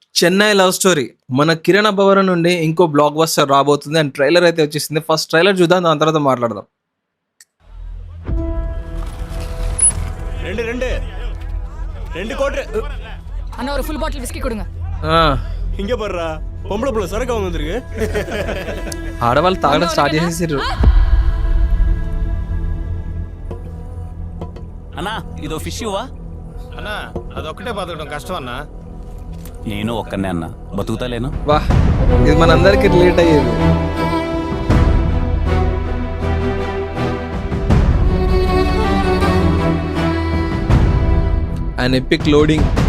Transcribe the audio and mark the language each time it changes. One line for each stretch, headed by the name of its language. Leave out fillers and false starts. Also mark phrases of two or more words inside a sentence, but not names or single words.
Telugu: చెన్నై లవ్ స్టోరీ మన కిరణ్ అబ్బవరం నుండి ఇంకో బ్లాక్ బస్టర్ రాబోతుంది
English: and trailer
Telugu: అయితే వచ్చేసింది.
English: first trailer
Telugu: చూద్దాం, దాని తర్వాత మాట్లాడదాం.
Tamil: ரெண்டு கோட்ரு அண்ணா ஒரு
English: full bottle
Tamil: விஸ்கி கொடுங்க. இங்க போடுறா பொம்பளை புள்ள சரக்கு அவங்க வந்திருக்கு.
Telugu: ఆడవాళ్ళు తాగడం స్టార్ట్ చేసేసారు. అన్నా ఇదో ఫిష్ ఇవ్వా అన్నా అదొక్కటే బతకడం కష్టం అన్నా. నేను ఒక్కనే అన్నా బతుకుతాలేను. వా, ఇది మనందరికి రిలేట్ అయ్యేది.
English: and epic loading.